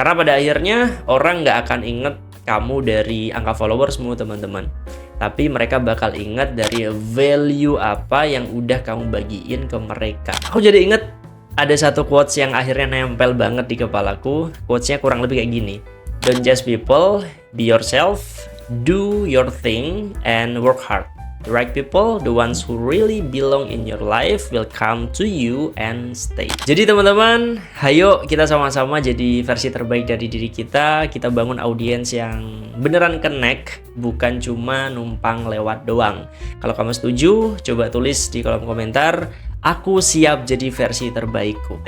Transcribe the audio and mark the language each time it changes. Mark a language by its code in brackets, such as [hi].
[id] Karena pada akhirnya orang nggak akan inget kamu dari angka followersmu, teman-teman. Tapi mereka bakal inget dari value apa yang udah kamu bagiin ke mereka. Aku jadi inget ada satu quotes yang akhirnya nempel banget di kepalaku. Quotesnya kurang lebih kayak gini. [en] Don't judge people, be yourself, do your thing, and work hard. The right people, the ones who really belong in your life, will come to you and stay. [id] Jadi teman-teman, hayo kita sama-sama jadi versi terbaik dari diri kita. Kita bangun audiens yang beneran connect, bukan cuma numpang lewat doang. Kalau kamu setuju, coba tulis di kolom komentar. Aku siap jadi versi terbaikku.